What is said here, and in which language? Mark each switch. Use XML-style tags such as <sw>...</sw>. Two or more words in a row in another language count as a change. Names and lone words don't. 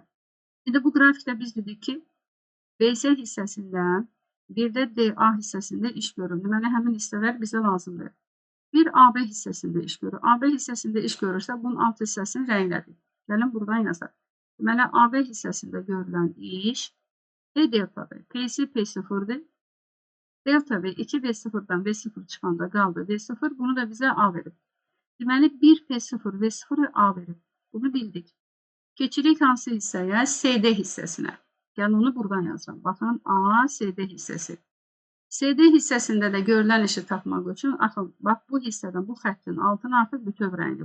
<az>İndi bu qrafikdə biz dedik ki, BC hissəsində, bir də DA hissəsində iş görür. Deməli, həmin hissələr bizə lazımdır. Bir AB hissəsində iş görür. AB hissəsində iş görürsə, bunun alt hissəsini rənglədik. Gəlin, buradan yazaq. Deməli, AB hissəsində görülən iş P deltadır. P'si P0'dır. Delta V 2V0'dan V0 çıxanda qaldı V0. Bunu da bizə A verib. Deməli, 1P0 V0 A verib. Bunu bildik. Keçirik hansı hissəyə? CD hissəsinə. Yəni, onu buradan yazıram. Baxın, A, CD hissəsi. CD hissəsində də görülən işi tapmaq üçün, bax, bu hissədən, bu xəttin altına artıq bütöv rəngi.</az>